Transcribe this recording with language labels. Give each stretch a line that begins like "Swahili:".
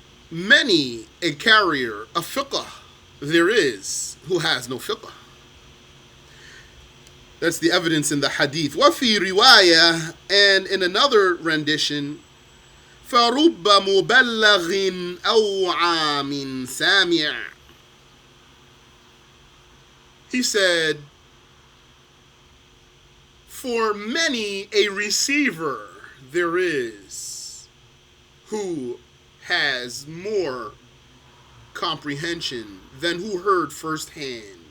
English: Many a carrier of fiqh there is who has no fiqh. That's the evidence in the hadith.
Arabic: وَفِي رِوَايَةٍ,
English: and in another rendition,
Arabic: فَرُبَّ مُبَلَّغٍ أَوْعَى مِنْ سَامِعٍ.
English: He said, for many a receiver there is who has more comprehension than who heard firsthand.